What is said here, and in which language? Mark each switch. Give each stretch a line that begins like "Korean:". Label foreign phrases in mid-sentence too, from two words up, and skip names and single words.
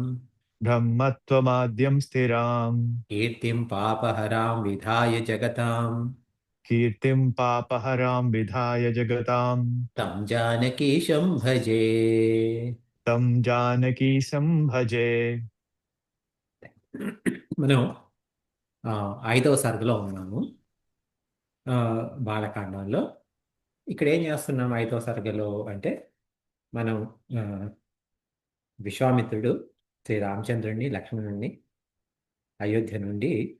Sanskrit: ब्रह्मत्वमाद्यं स्थिराम् कीर्तिं पापहरां विधाय जगताम् कीर्तिं पापहरां विधाय जगताम् तं जानकीशं भजे. तं जानकीशं भजे.
Telugu: మనం 5వ సర్గలో ఉన్నాము. బాలకాండంలో ఇక్కడ ఏం చేస్తున్నాం 5వ సర్గలో అంటే మనం విశ్వామిత్రుడు శ్రీ రామచంద్రుడిని లక్ష్మణుడిని అయోధ్య నుండి